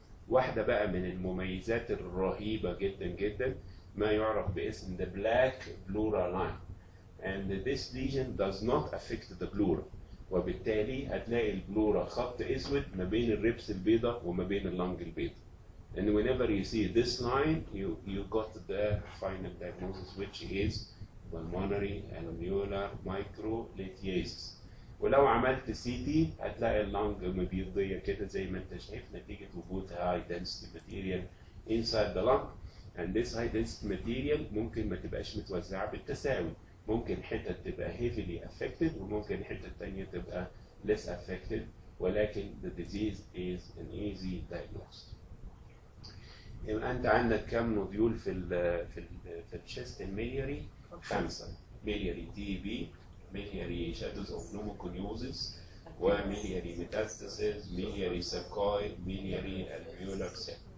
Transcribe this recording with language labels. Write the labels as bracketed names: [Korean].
[Arabic] واحدة بقى من المميزات الرهيبة جدا جدا ما يعرف باسم [English] the black pleural line. And this lesion does not affect the pleura. [Arabic] وبالتالي هتلاقي البلورا خط اسود ما بين الريبس البيضاء وما بين اللنج البيضاء. [English] And whenever you see this line, you got the final diagnosis which is pulmonary alveolar microlithiasis. [Arabic] ولو عملت سي تي هتلاقي اللنج مبيضية كده زي ما انت شايف نتيجة وجود [English] high density material inside the lung. And this high density material [Arabic] ممكن ما تبقاش متوزعة بالتساوي. ممكن حتة تبقى heavily affected وممكن حتة تانية تبقى less affected ولكن [English] the disease is an easy diagnosis. [Arabic] يبقى أنت عندك كم نوديول في الشيست الميلياري؟ 5. ميلياري تي بي، ميلياري shadows of pneumoconiosis، وميلياري metastasis، ميلياري sarcoid، ميلياري alveolar cell.